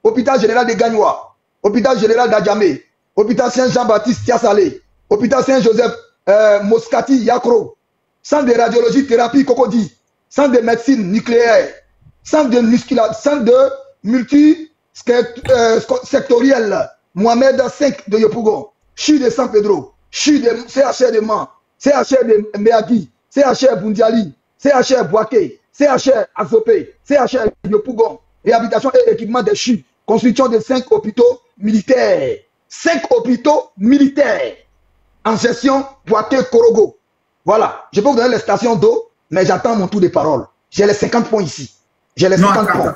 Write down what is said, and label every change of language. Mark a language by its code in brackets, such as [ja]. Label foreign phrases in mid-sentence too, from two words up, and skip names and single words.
[fr] hôpital général de Gagnois, hôpital général d'Adjamé, hôpital Saint-Jean-Baptiste Tiasalé, hôpital Saint-Joseph Moscati Yakro, centre de radiologie thérapie Cocody, centre de médecine nucléaire, centre de musculation, centre de multi-sectoriel, Mohamed 5 de Yopougon, CHU de San Pedro, CHU de CHR de Man, CHR de Meagui, CHR Bundiali, CHR Boaké, CHR Azopé, CHR Yopougon, réhabilitation et équipement des CHU, construction de 5 hôpitaux militaires. 5 hôpitaux militaires en gestion Boaké-Korogo. Voilà. Je peux vous donner les stations d'eau, mais j'attends mon tour de parole. J'ai les 50 points ici. J'ai les 50 points.